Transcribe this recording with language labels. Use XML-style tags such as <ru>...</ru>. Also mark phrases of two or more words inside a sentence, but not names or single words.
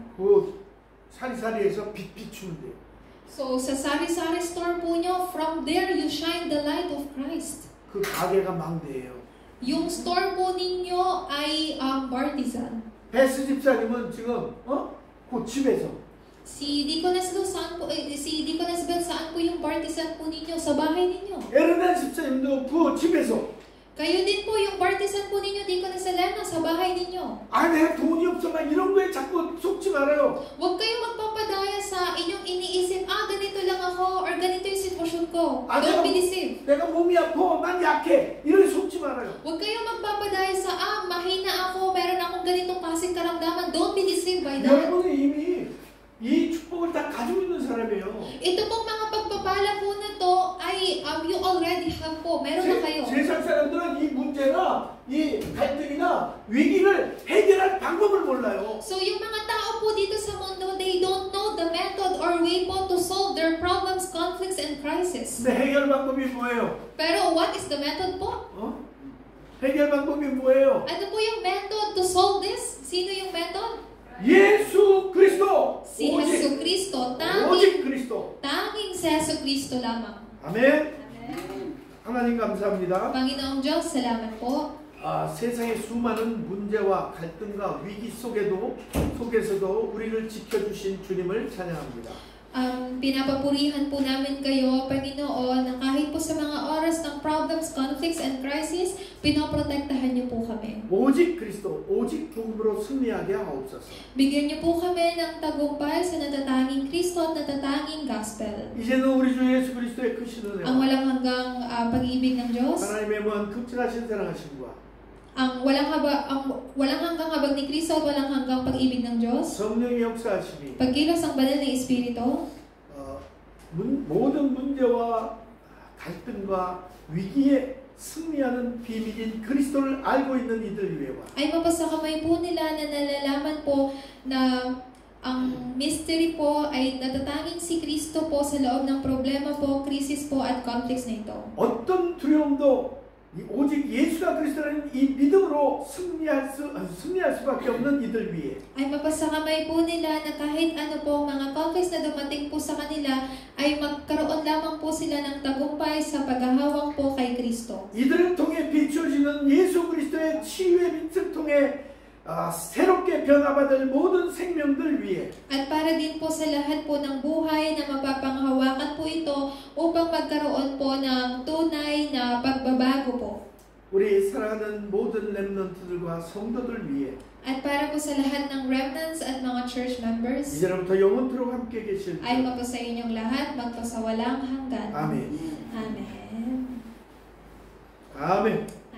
<ko>그 사리사리에서 빛 비추는데요.</ko> <tl>So sa sari-sari store po nyo,</tl> <en>from there you shine the light of Christ.</en> <ko>그 가게가 망대예요.</ko> <tl>Yung store po ninyo ay partisan.</tl> <ko>베스 집사님은 지금 그 집에서</ko> <tl>Si Deaconess Luz, si Deaconess Beth, saan po yung partisan po ninyo? Sa bahay ninyo.</tl> <ko>에르나 집사님도 그 집에서</ko> <tl>Kayo din po yung partisan po ninyo, Deaconess Elena, sa bahay ninyo.</tl> <ko>아 내가 돈이 없어 막 이런 거에 자꾸 속지 말아요.</ko> <tl>Huwag kayong magpapadaya sa inyong iniisip, ganito lang ako, or ganito yung sitwasyon ko.</tl> <en>Don't be deceived.</en> <ko>내가 몸이 아파, 난 약해. 이런 속지 말아요.</ko> <tl>Huwag kayong magpapadaya sa, mahina ako, meron akong ganitong klaseng karamdaman.</tl> <en>Don't be deceived by that.</en> <ko>여러분이 이미 이 축복을 다 가지고 있는 사람이에요.</ko> <tl>Ito pong mga pagpapala po na to ay</tl> <en>you already have</en> <tl>po. Meron na kayo.</tl> <ko>세상 사람들은 이 문제나 이 갈등이나 위기를 해결할 방법을 몰라요.</ko> <tl>So yung mga tao po dito sa mundo,</tl> <en>they don't know the method or way po to solve their problems, conflicts, and crises.</en> <ko>근데 해결 방법이 뭐예요?</ko> <en>Pero what is the method po?</en> <ko>해결 방법이 뭐예요?</ko> <tl>Ano po yung</tl> <en>method to solve this?</en> <tl>Sino yung method?</tl> <ko>예수 그리스도.</ko> <tl>Si Jesu Cristo.</tl> <ko>오직 그리스도.</ko> <tl>Tanging si Jesu Cristo lamang.</tl> <ko>아멘. 하나님 감사합니다.</ko> <tl>Panginoong Diyos, salamat po.</tl> <ko>세상의 수많은 문제와 갈등과 위기 속에서도 우리를 지켜주신 주님을 찬양합니다.</ko> <tl>Pinapapurihan po namin kayo, Panginoon, na kahit po sa mga oras ng</tl> <en>problems, conflicts, and crises,</en> <tl>pinoprotektahan niyo po kami.</tl> <ko>오직 그리스도, 오직 복음으로 승리하게 하옵소서.</ko> <tl>Bigyan niyo po kami ng tagumpay sa natatanging Kristo at natatanging gospel.</tl> <ko>이제는 우리 주 예수 그리스도의 크신</ko> <tl>Ang</tl> <ko>은혜와</ko> <tl>walang hanggang pag-ibig ng Diyos,</tl> <ko>하나님의 무한 극진하신 사랑하심과</ko> <tl>ang walang hanggang habag ni Kristo at walang hanggang pag-ibig ng Diyos,</tl> <ko>성령의 역사하심이</ko> <tl>pagkilos ng banal na Espiritu,</tl> <ko>모든 문제와 갈등과 위기에 승리하는 비밀인 그리스도를 알고 있는 이들 위에와</ko> <tl>ay mapasakamay po nila na nalalaman po na ang mystery po ay natatanging si Kristo po sa loob ng problema po, krisis po at conflicts na ito.</tl> <ko>어떤 두려움도 오직 예수가 그리스도라는 이 믿음으로 승리할 수밖에 없는 이들 위에</ko> <tl>Ay mapasakamay po nila na kahit ano po mga conflicts na dumating po sa kanila ay magkaroon lamang po sila ng tagumpay sa paghahawak po kay Kristo.</tl> <ko>이들을 통해 비춰지는 예수 그리스도의 치유의 빛을 통해 새롭게 변화받을 모든 생명들 위에</ko> <tl>At para din po sa lahat po ng buhay na mapapanghawakan po ito upang magkaroon po ng tunay na pagbabago po.</tl> <ko>우리 사랑하는 모든 렘넌트들과 성도들 위해</ko> <tl>At para po sa lahat ng remnants at mga church members,</tl> <ko>이제부터 영원토록 함께 계실</ko> <tl>ay po sa inyong lahat magpasawalang hanggan.</tl> <ko>아멘.</ko> <en>Amen.</en> <ko>아멘.</ko>